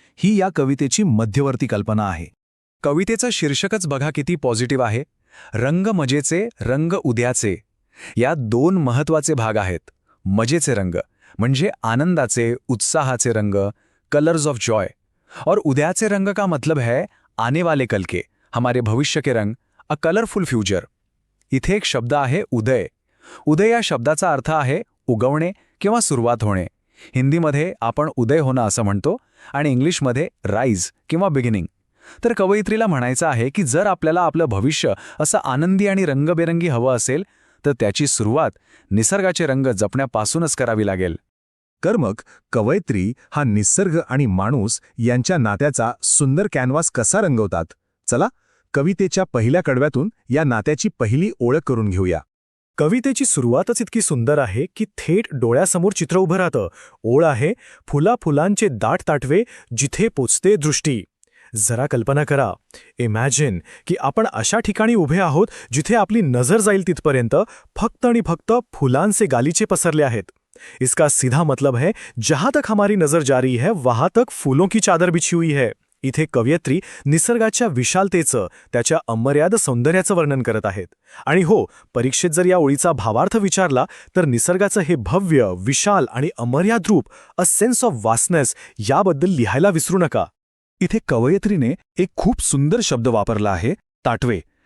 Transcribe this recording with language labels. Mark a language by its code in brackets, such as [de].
[mr] ही या कवितेची मध्यवर्ती कल्पना आहे. कवितेचं शीर्षकच बघा किती पॉझिटिव्ह आहे. रंग मजेचे रंग उद्याचे. या दोन महत्त्वाचे भाग आहेत. मजेचे रंग म्हणजे आनंदाचे, उत्साहाचे रंग, [en] Colours of joy. [hi] और उद्याचे रंग का मतलब है आने वाले कल के, हमारे भविष्य के रंग, [en] A colourful future. [mr] इथे एक शब्द आहे उदय. उदय या शब्दाचा अर्थ आहे उगवणे किंवा सुरुवात होणे. हिंदीमध्ये आपण उदय होणं असं म्हणतो आणि इंग्लिशमध्ये राईज किंवा बिगिनिंग. तर कवयित्रीला म्हणायचं आहे की जर आपल्याला आपलं भविष्य असं आनंदी आणि रंगबेरंगी हवं असेल, तर त्याची सुरुवात निसर्गाचे रंग जपण्यापासूनच करावी लागेल. तर मग कवयित्री हा निसर्ग आणि माणूस यांच्या नात्याचा सुंदर कॅनव्हास कसा रंगवतात? चला, कवितेच्या पहिल्या कडव्यातून या नात्याची पहिली ओळख करून घेऊया. कवितेची सुरुवातच इतकी सुंदर आहे की थेट डोळ्यासमोर चित्र उभं राहतं. ओळ आहे, फुला फुलांचे दाट ताटवे, जिथे पोचते दृष्टी. जरा कल्पना करा, इमॅजिन की आपण अशा ठिकाणी उभे आहोत जिथे आपली नजर जाईल तिथपर्यंत फक्त आणि फक्त फुलांचे गालीचे पसरले आहेत. [hi] इसका सीधा मतलब है, जहां तक हमारी नजर जा रही है वहां तक फूलों की चादर बिछी हुई है. [mr] इथे कवयित्री निसर्गाच्या विशालतेचं, त्याच्या अमर्याद सौंदर्याचं वर्णन करत आहेत. आणि हो, परीक्षेत जर या ओळीचा भावार्थ विचारला तर निसर्गाचं हे भव्य, विशाल आणि अमर्याद रूप, [en] a sense of vastness, [mr] याबद्दल लिहायला विसरू नका. इथे कवयित्रीने एक खूप सुंदर शब्द वापरला आहे, ताटवे.